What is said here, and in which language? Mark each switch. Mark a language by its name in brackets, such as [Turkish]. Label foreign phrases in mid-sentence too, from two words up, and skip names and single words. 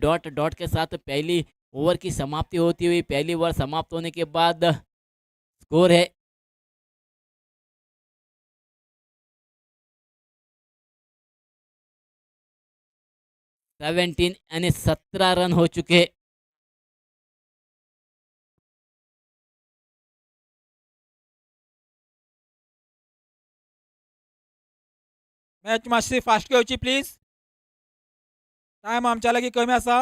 [Hindi] डॉट डॉट के साथ पहली ओवर की समाप्ति होती हुई। पहली ओवर समाप्त होने के बाद स्कोर है 17 यानी 17 रन हो चुके। [Konkani] मॅच मातशी फास्ट घेवची प्लीज, टायम आमच्या लागीं कमी आसा।